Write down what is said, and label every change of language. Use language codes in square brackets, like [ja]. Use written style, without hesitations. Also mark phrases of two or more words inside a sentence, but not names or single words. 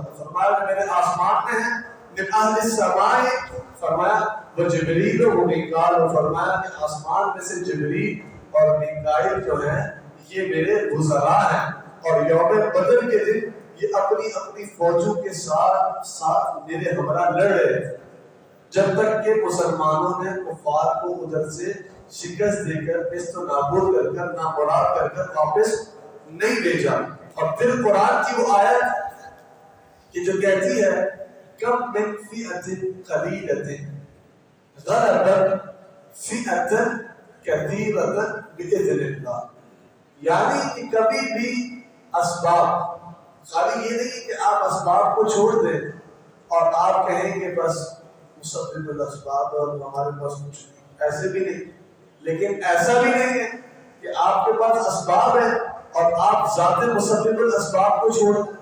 [ur] فرمایا کہ میرے آسمان میں ہیں [ar] من اہل السماء، [ur] فرمایا وہ جبریل و میکائیل، فرمایا کہ آسمان میں سے جبریل اور میکائیل جو ہیں یہ میرے وزراء ہیں. اور یوم بدر کے دن یہ اپنی اپنی فوجوں کے ساتھ میرے ہمراہ لڑ رہے تھے جب تک کہ مسلمانوں نے کفار کو ادھر سے شکست دے کر نیست و نابود کر کر نامراد کر کر واپس نہیں بھیجا. اور پھر قرآن کی وہ آیت کہ جو کہتی ہے [ar] کم من فئۃ قلیلۃ غلبت فئۃ کثیرۃ بإذن اللہ، [ur] یعنی کہ کبھی بھی اسباب، خالی یہ نہیں کہ آپ اسباب کو چھوڑ دیں اور آپ کہیں کہ بس مسبب الاسباب اور ہمارے پاس کچھ نہیں، ایسے بھی نہیں. لیکن ایسا بھی نہیں ہے کہ آپ کے پاس اسباب ہے اور آپ ذات مسبب الاسباب کو چھوڑ دیں.